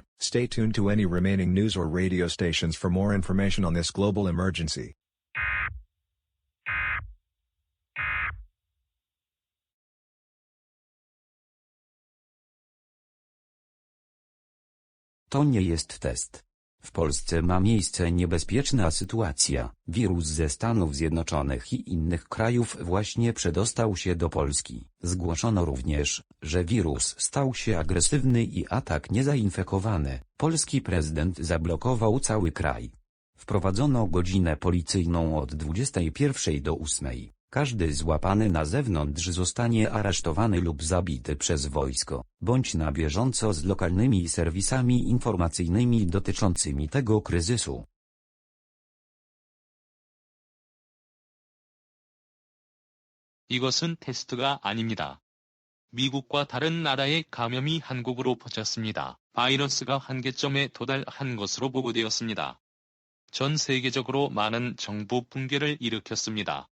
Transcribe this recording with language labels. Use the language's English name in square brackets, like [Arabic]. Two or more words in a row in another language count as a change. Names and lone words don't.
[English] Stay tuned to any remaining news or radio stations for more information on this global emergency. [Polish] To nie jest test. W Polsce ma miejsce niebezpieczna sytuacja. Wirus ze Stanów Zjednoczonych i innych krajów właśnie przedostał się do Polski. Zgłoszono również, że wirus stał się agresywny i atak niezainfekowany. Polski prezydent zablokował cały kraj. Wprowadzono godzinę policyjną od 21 do 8. Każdy złapany na zewnątrz zostanie aresztowany lub zabity przez wojsko. Bądź na bieżąco z lokalnymi serwisami informacyjnymi dotyczącymi tego kryzysu. [Korean] 이것은 테스트가 아닙니다. 미국과 다른 나라의 감염이 한국으로 퍼졌습니다. 바이러스가 한계점에 도달한 것으로 보고되었습니다. 전 세계적으로 많은 정부 붕괴를 일으켰습니다.